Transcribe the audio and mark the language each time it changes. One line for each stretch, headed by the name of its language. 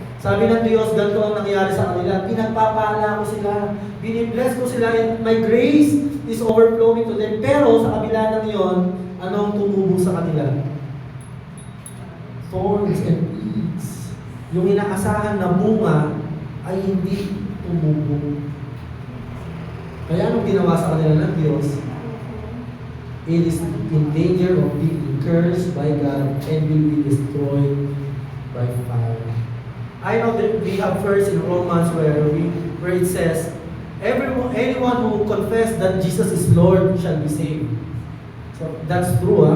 Filipino: Sabi ng Diyos, ganito ang nangyayari sa kanila. Pinagpapala ko sila. Binibless ko sila
English: and my grace is overflowing to them.
Filipino: Pero sa kabila ng iyon, anong tumubo sa kanila?
English: Thorns and weeds.
Filipino: Yung inaasahan na bunga ay hindi tumubo. Kaya anong ginawa sa kanila ng Diyos?
English: It is in danger of being cursed by God and will be destroyed by fire. I know that we have verse in Romans where it says, anyone who confess that Jesus is Lord shall be saved. So that's true.